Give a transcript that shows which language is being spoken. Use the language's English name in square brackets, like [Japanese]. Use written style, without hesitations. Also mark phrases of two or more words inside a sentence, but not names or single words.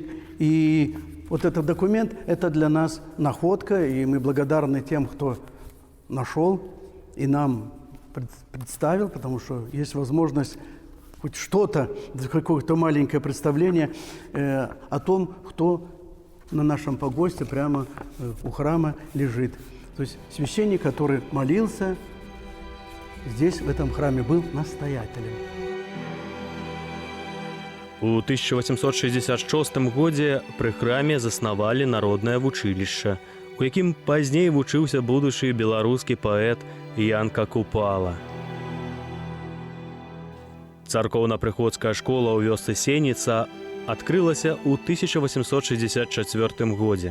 [Russian] И вот этот документ – это для нас находка, и мы благодарны тем, кто нашел и нам представил, потому что есть возможность хоть что-то, какое-то маленькое представление о том, кто на нашем погосте прямо у храма лежит. То есть священник, который молился здесь, в этом храме, был настоятелем. [Belarusian] У 1866 годзе пры храме заснавалі народнае вучылішча, у якім пазней вучыўся будучы беларускі паэт Янка Купала. Царкоўна-прыходская школа ў вёсцы Сеніца адкрылася ў 1864 годзе.